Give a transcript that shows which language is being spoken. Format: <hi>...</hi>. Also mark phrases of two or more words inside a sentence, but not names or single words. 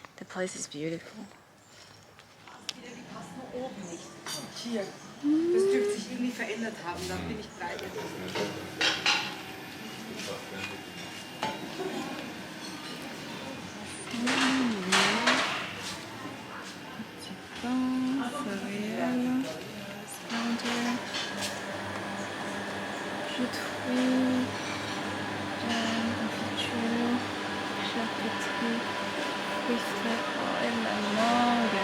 <en>place is beautiful.</en> <de>Hier. Das dürfte sich irgendwie verändert haben, da bin ich bei dir.</de> <fr>Jus de fruits, jam, confiture, charcuterie, fruits frais, oh, et la mangue.</fr>